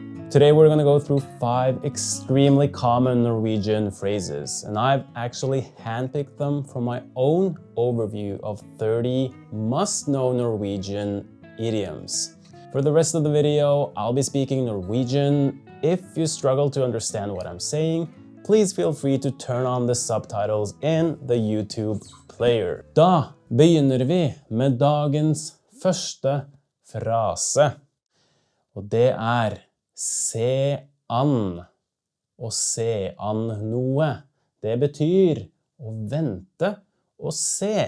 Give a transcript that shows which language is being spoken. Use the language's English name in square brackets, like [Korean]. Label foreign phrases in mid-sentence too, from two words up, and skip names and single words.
[English] Today we're going to go through 5 extremely common Norwegian phrases, and I've actually handpicked them from my own overview of 30 must-know Norwegian idioms. For the rest of the video, I'll be speaking Norwegian. If you struggle to understand what I'm saying, please feel free to turn on the subtitles in the YouTube player. [Norwegian] Da begynner vi med dagens første frase, og det se an. Å se an noe. Det betyr å vente og se.